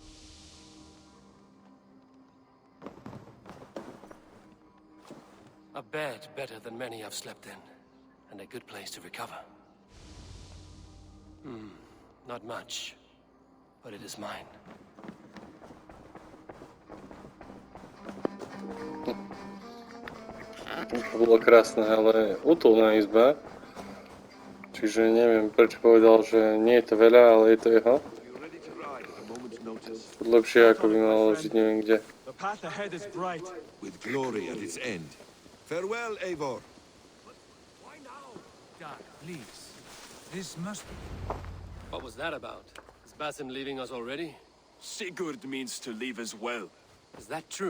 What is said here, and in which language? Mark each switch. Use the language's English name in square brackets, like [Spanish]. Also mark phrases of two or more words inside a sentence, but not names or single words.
[English] A bed better than many I've slept in, and a good place to recover. Not much, but it is mine. [Slovak] To bolo krásne, ale útulná izba. Čiže neviem, prečo povedal, že nie je to veľa, ale je to jeho. Lepšie ako by malo žiť neviem kde. [English] The path ahead is bright. With glory at its end. Farewell, Eivor. Why now? Doc, please. This must be... What was that about? Is Basim leaving us already? Sigurd means to leave as well. Is that true?